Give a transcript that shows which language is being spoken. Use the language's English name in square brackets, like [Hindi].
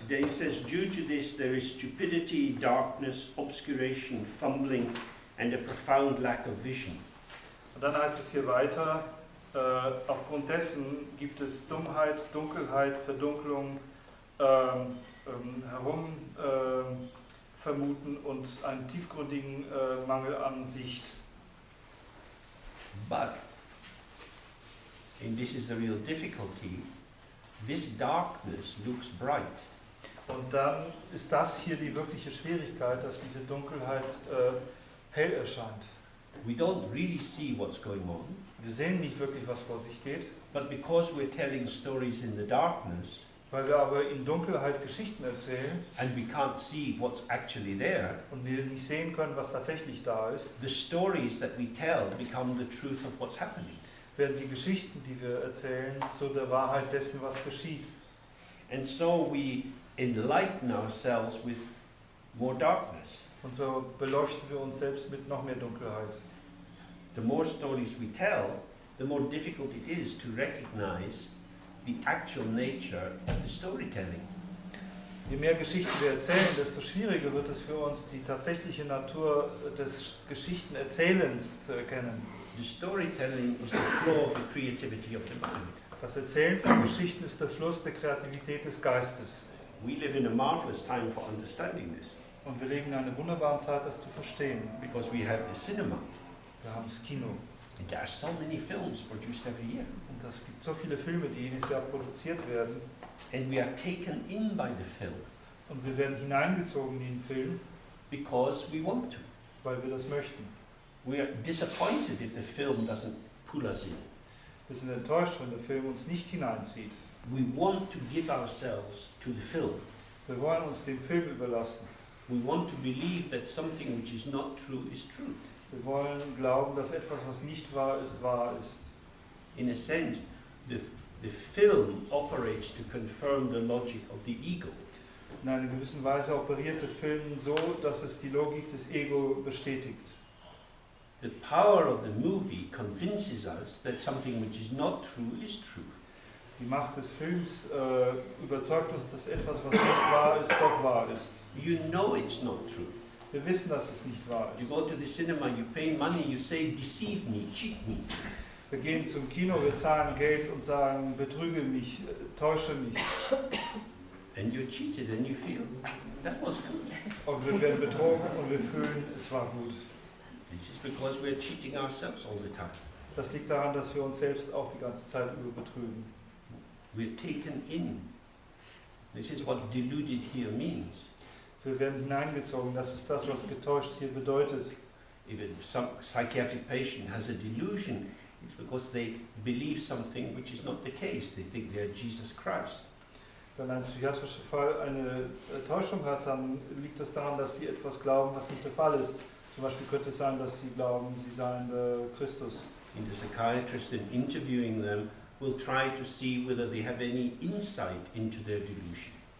[English] Then he says, due to this there is stupidity, darkness, obscuration, fumbling and a profound lack of vision. [German] Und dann heißt es hier weiter, aufgrund dessen gibt es Dummheit, Dunkelheit, Verdunklung, Vermuten und einen tiefgründigen Mangel an Sicht. [English] But, and this is the real difficulty, this darkness looks bright. [German] Und dann ist das hier die wirkliche Schwierigkeit, dass diese Dunkelheit hell erscheint. [English] We don't really see what's going on, [German] Wir sehen nicht wirklich, was vor sich geht, [English] but because we're telling stories in the darkness, [German] weil wir aber in Dunkelheit Geschichten erzählen [English] and we can't see what's actually there, [German] und wir nicht sehen können, was tatsächlich da ist, [English] the stories that we tell become the truth of what's happening. [German] werden die Geschichten, die wir erzählen, zu der Wahrheit dessen, was geschieht. [English] And so we enlighten ourselves with more darkness. [German] Und so beleuchten wir uns selbst mit noch mehr Dunkelheit. [English] The more stories we tell, the more difficult it is to recognize the actual nature of the storytelling. [German] Je mehr Geschichten wir erzählen, desto schwieriger wird es für uns, die tatsächliche Natur des Geschichtenerzählens zu erkennen. [English] The storytelling is the flow of the creativity of the mind. [German] Das Erzählen von Geschichten ist der Fluss der Kreativität des Geistes. [English] We live in a marvelous time for understanding this, [German] Und wir leben in einer wunderbaren Zeit, das zu verstehen. [English] because we have the cinema. [German] Wir haben das Kino. [English] And there are so many films produced every year. [German] Und es gibt so viele Filme, die jedes Jahr produziert werden. [English] And we are taken in by the film [German] Und wir werden hineingezogen in den Film, [English] because we want to. [German] weil wir das möchten. [English] We are disappointed if the film doesn't pull us in. [German] Wir sind enttäuscht, wenn der Film uns nicht hineinzieht. [English] We want to give ourselves to the film. [German] Wir wollen uns dem Film überlassen. [English] We want to believe that something which is not true is true. [German] Wir wollen glauben, dass etwas, was nicht wahr ist, wahr ist. [English] In a sense, the film operates to confirm the logic of the ego. [German] In einer gewissen Weise operiert der Film so, dass es die Logik des Ego bestätigt. [English] The power of the movie convinces us that something which is not true is true. [German] Die Macht des Films überzeugt uns, dass etwas, was nicht wahr ist, doch wahr ist. [English] You know it's not true. [German] Wir wissen, dass es nicht wahr [English] You [German] ist. [English] go to the cinema, you pay money, you say, deceive me, cheat me. [German] Wir gehen zum Kino, wir zahlen Geld und sagen, betrüge mich, täusche mich. [English] And you're cheated and you feel, that was good. [German] Und wir werden betrogen und wir fühlen, es war gut. [English] This is because we're cheating ourselves all the time. [German] Das liegt daran, dass wir uns selbst auch die ganze Zeit über betrügen. [English] We're taken in. This is what deluded here means. [German] Wir werden hineingezogen, das ist das, was getäuscht hier bedeutet. [English] If some psychiatric patient has a delusion, it's because they believe something which is not the case. They think they're Jesus Christ. [German] Wenn ein psychiatrischer Fall eine Täuschung hat, dann liegt es daran, dass sie etwas glauben, was nicht der Fall ist. Zum Beispiel könnte es sein, dass sie glauben, sie seien der Christus. [English] And the psychiatrist, in interviewing them, will try to see whether they have any insight into their delusion.